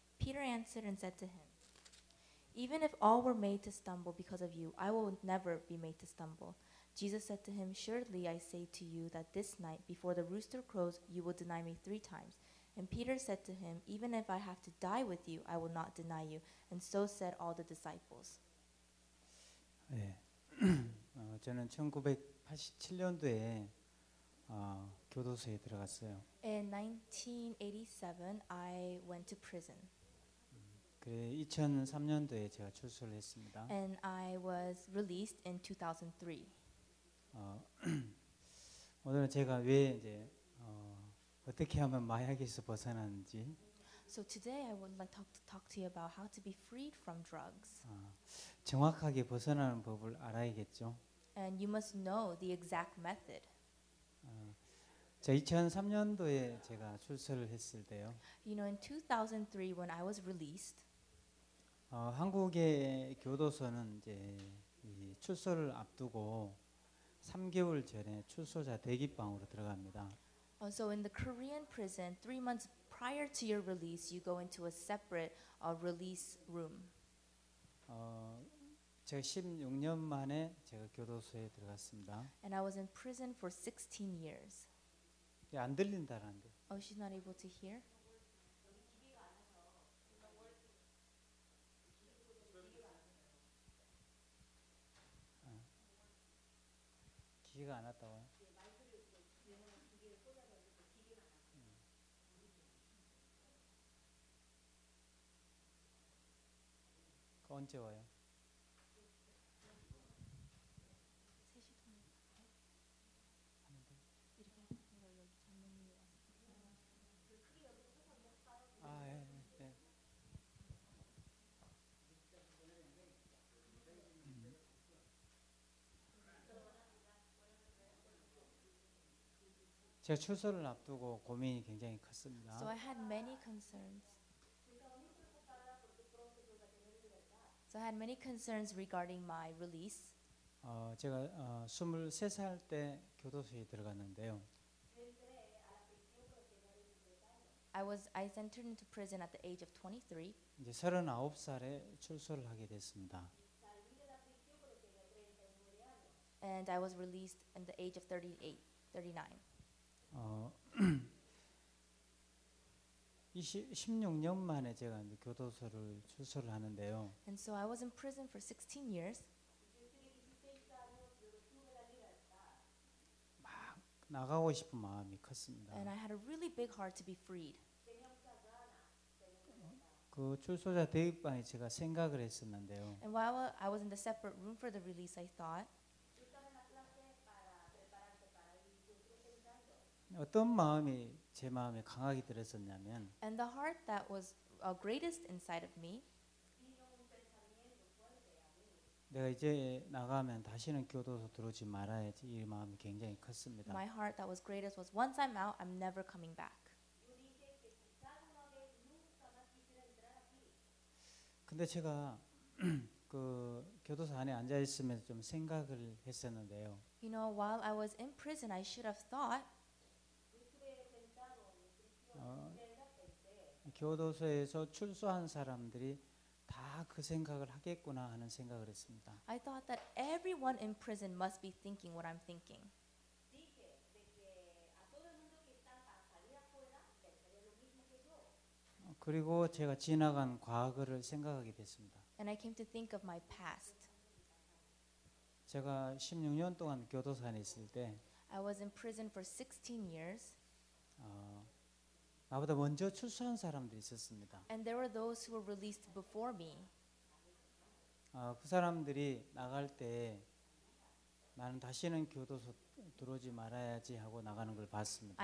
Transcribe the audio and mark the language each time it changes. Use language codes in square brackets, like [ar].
[en] Peter answered and said to him, "Even if all were made to stumble because of you, I will never be made to stumble." Jesus said to him, "Surely I say to you that this night, before the rooster crows, you will deny me 3 times." And Peter said to him, "Even if I have to die with you, I will not deny you." And so said all the disciples. [ko] 네. 저는 1987년도에 교도소에 들어갔어요. [en] In 1987, I went to prison. [ko] 그래 2003년도에 제가 출소를 했습니다. [en] And I was released in 2003. [ko] 오늘은 제가 왜 이제 어떻게 하면 마약에서 벗어나는지 [en] So today I would like to talk to you about how to be freed from drugs. [ko] 정확하게 벗어나는 법을 알아야겠죠. [en] And you must know the exact method. [ko] 자 2003년도에 제가 출소를 했을 때요. [en] You know, in 2003 when I was released, [ko] 한국의 교도소는 이제 이 출소를 앞두고 3개월 전에 출소자 대기방으로 들어갑니다. [en] So in the Korean prison, 3 months prior to your release, you go into a separate release room. [ko] 제가 16년 만에 제가 교도소에 들어갔습니다. [en] And I was in prison for 16 years. [ko] 안 들린다라는데. [en] Oh, she's not able to hear? [ko] 기계가 안 왔다고요? 언제 와요? 예, 예. 제가 출소를 앞두고 고민이 굉장히 컸습니다. [en] So I had many concerns. So I had many concerns regarding my release. [ko] 제가 23살 때 교도소에 들어갔는데요. [en] I entered into prison at the age of 23. [ko] 이제 39살에 출소를 하게 됐습니다. [en] And I was released in the age of 39. [ko] 16년 만에 제가 이제 교도소를 출소를 하는데요. [en] And so I was in prison for 16 years. [ko] 막 나가고 싶은 마음이 컸습니다. [en] And I had a really big heart to be freed. [ko] 그 출소자 대입방에 제가 생각을 했었는데요. [en] And while I was in the separate room for the release, I thought, [ko] 어떤 마음이 제 마음에 강하게 들었었냐면 [en] and the heart that was greatest inside of me [ko] 내가 이제 나가면 다시는 교도소 들어오지 말아야지 이 마음이 굉장히 컸습니다. [en] My heart that was greatest was once I'm out, I'm never coming back. [ko] 근데 제가 그 교도소 안에 앉아 있으면서 좀 생각을 했었는데요. [en] You know, while I was in prison, I should have thought, [ko] 교도소에서 출소한 사람들이 다 그 생각을 하겠구나 하는 생각을 했습니다. [en] I thought that everyone in prison must be thinking what I'm thinking. [ko] 그리고 제가 지나간 과거를 생각하게 됐습니다. [en] And I came to think of my past. [ko] 제가 16년 동안 교도소 안에 있을 때 [en] I was in prison for 16 years, [ko] 나보다 먼저 출소한 사람들이 있었습니다. [en] and there were those who were released before me. [ko] 그 사람들이 나갈 때 나는 다시는 교도소 들어오지 말아야지 하고 나가는 걸 봤습니다.